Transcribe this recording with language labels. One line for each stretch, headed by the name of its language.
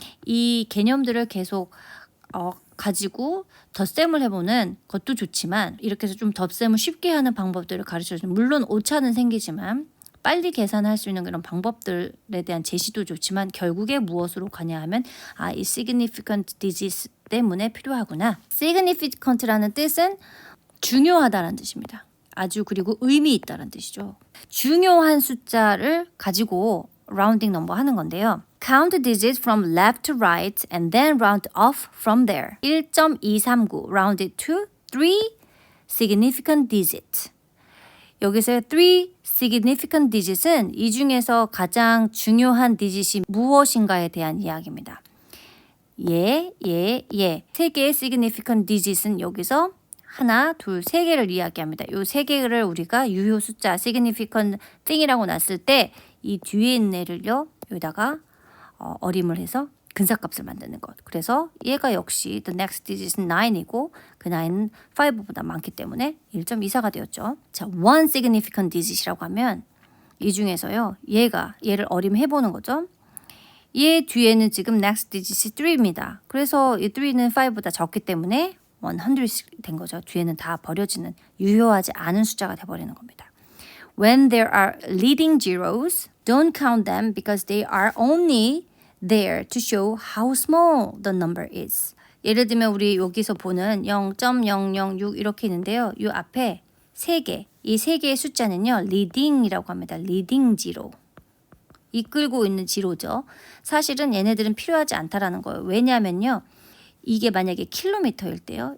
Korean: 이 개념들을 계속 가지고 덧셈을 해보는 것도 좋지만 이렇게 해서 좀 덧셈을 쉽게 하는 방법들을 가르쳐주는 물론 오차는 생기지만 빨리 계산할 수 있는 그런 방법들에 대한 제시도 좋지만 결국에 무엇으로 가냐 하면 이 significant digits 때문에 필요하구나. significant라는 뜻은 중요하다라는 뜻입니다. 아주 그리고 의미 있다라는 뜻이죠. 중요한 숫자를 가지고 rounding number 하는 건데요.
English: Count digits from left to right and then round off from there. 1.239 rounded to 3 significant digits.
Korean: 여기서 3 significant digits은 이 중에서 가장 중요한 digit이 무엇인가에 대한 이야기입니다. 세 개의 significant digits은 여기서 하나, 둘, 세 개를 이야기합니다. 이 세 개를 우리가 유효 숫자 significant thing이라고 놨을 때 이 뒤에 있는 애를요 여기다가 어림을 해서 근사값을 만드는 것. 그래서 얘가 역시 the next digit은 9이고 그 9은 5보다 많기 때문에 1.24가 되었죠. 자, one significant digit이라고 하면 이 중에서요 얘를 어림해보는 거죠. 얘 뒤에는 지금 next digit이 3입니다. 그래서 이 3는 5보다 적기 때문에 100이 된 거죠. 뒤에는 다 버려지는 유효하지 않은 숫자가 돼버리는 겁니다.
English: When there are leading zeros, don't count them because they are only there to show how small the number is.
Korean: 예를 들면 우리 여기서 보는 0.006 이렇게 있는데요. 이 앞에 이 세 개의 숫자는요. leading이라고 합니다. leading zero. 이끌고 있는 지로죠. 사실은 얘네들은 필요하지 않다라는 거예요. 왜냐하면요. 이게 만약에 킬로미터일 때요.